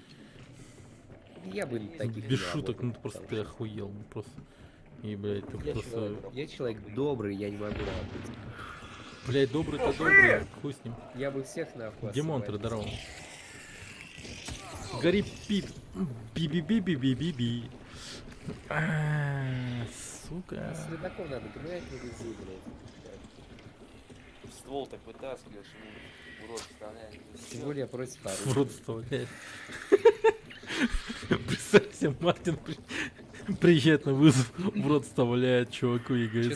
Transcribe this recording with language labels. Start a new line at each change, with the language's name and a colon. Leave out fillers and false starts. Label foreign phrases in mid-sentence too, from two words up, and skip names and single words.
Russian: Я бы таких Без не шуток, работал, ну ты просто ты потому что охуел, ну просто. И, блядь, ты просто... я человек добрый, я не могу работать. Блядь, добрый-то добрый, хуй с ним. Я бы всех нахуй Демонтр, освободил. здорово. Гори пип. Би-би-би-би-би-би-би. Сука. Следаков надо гнать на везде, блядь. Ствол так вытаскиваешь, ему в рот вставляешь. Тем более я против В оружия. рот вставляет. Представьте, Мартин приезжает на вызов, в рот вставляет чуваку и говорит,